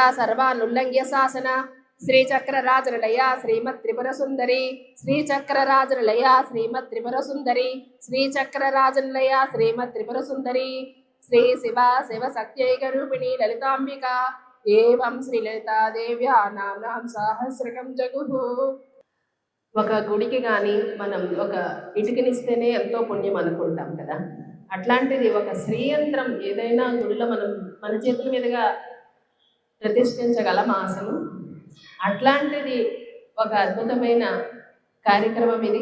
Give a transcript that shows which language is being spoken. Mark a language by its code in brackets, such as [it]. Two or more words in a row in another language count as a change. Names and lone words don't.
[sa] सर्वानुल्लंघ्य शासना श्रीचक्रराजनिलया श्रीमत् त्रिपुर सुंदरी श्रीचक्रराजनिलया श्रीमत् त्रिपुर सुंदरी श्रीचक्रराजनिलया श्रीमत् त्रिपुर सुंदरी श्री शिवा शिव शक्त्यैक रूपिणी ललितांबिका एवं श्रीललिता देव्या नाम्नां सहस्रकं जगुः [te] ఒక గుడికి కానీ మనం ఒక ఇటుకనిస్తేనే ఎంతో పుణ్యం అనుకుంటాం కదా. అట్లాంటిది ఒక శ్రీయంత్రం ఏదైనా గుడిలో మనం మన చేతుల మీదుగా ప్రతిష్ఠించగలం అసలు. అట్లాంటిది ఒక అద్భుతమైన కార్యక్రమం ఇది.